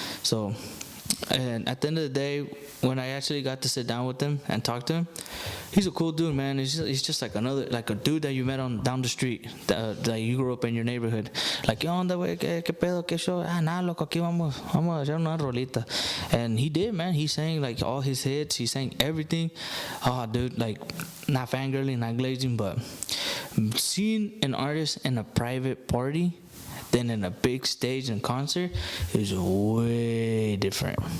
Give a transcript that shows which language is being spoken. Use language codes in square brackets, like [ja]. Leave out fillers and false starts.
[en] So, and at the end of the day, when I actually got to sit down with him and talk to him, he's a cool dude, man. He's just like a dude that you met down the street, that you grew up in your neighborhood. Like, [es] ¿qué onda, güey? ¿Qué pedo? ¿Qué show? Nada, loco, aquí vamos a hacer una rolita. [en] And he did, man. He sang like all his hits. He sang everything. Oh, dude, like, not fangirling, not glazing, but seeing an artist in a private party than in a big stage and concert is way different.